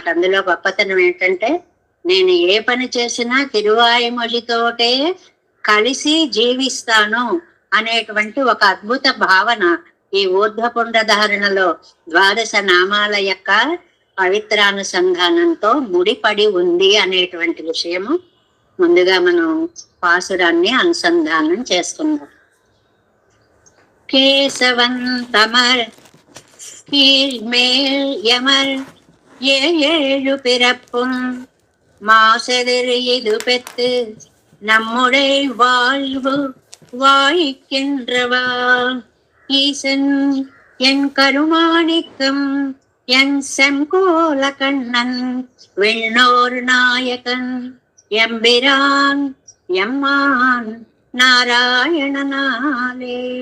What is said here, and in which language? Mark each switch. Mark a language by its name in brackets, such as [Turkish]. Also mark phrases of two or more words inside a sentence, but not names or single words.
[Telugu] అందులో గొప్పతనం ఏంటంటే, నేను ఏ పని చేసినా తిరువాయిమొழிతోటే కలిసి జీవిస్తాను అనేటువంటి ఒక అద్భుత భావన ఈ ఊర్ధ్వపుండ్రధారణలో 12 నామాల యొక్క పవిత్రానుసంధానంతో ముడిపడి ఉంది అనేటువంటి విషయము ముందుగా మనం పాసురాన్ని అనుసంధానం చేసుకున్నాం. [Tamil] கேசவந்தமர் கீழ்மேல் யமர் ஏழு பிறப்பும் மாசெதிர் இது பெத்து நம்முடைய வாழ்வு வாய்க்கின்றவா ஈசன் என் கருமாணிக்கம் என் செங்கோல கண்ணன் விண்ணோர் நாயகன் எம்பிரான் எம்மான் நாராயணனாலே